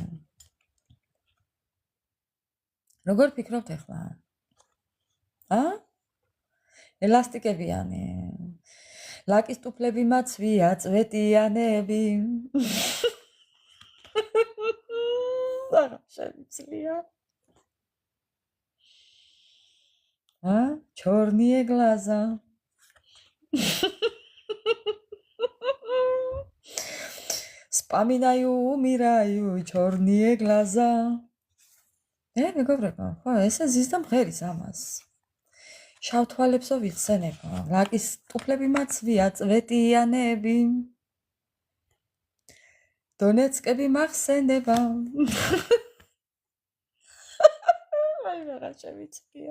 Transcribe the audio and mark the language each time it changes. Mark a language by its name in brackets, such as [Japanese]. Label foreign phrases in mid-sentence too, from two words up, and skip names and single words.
[Georgian] როგორ ფიქრობთ ეხლა? ელასტიკებიანი. ლაკის ტუფლები მაცვია, წვეტიანები. აღარ შემიძლია. [Russian] Черные глаза. Вспоминаю, умираю, черные глаза. [Georgian] მეგობრებო, ხო, ესე ზის და მღერის ამას. შავ თვალებსო ვიხსენებო, ლაკის ტუფლები მაცვია, წვეტიანები. დონეცკები მახსენდება. აი, ვეღარ შემიძლია.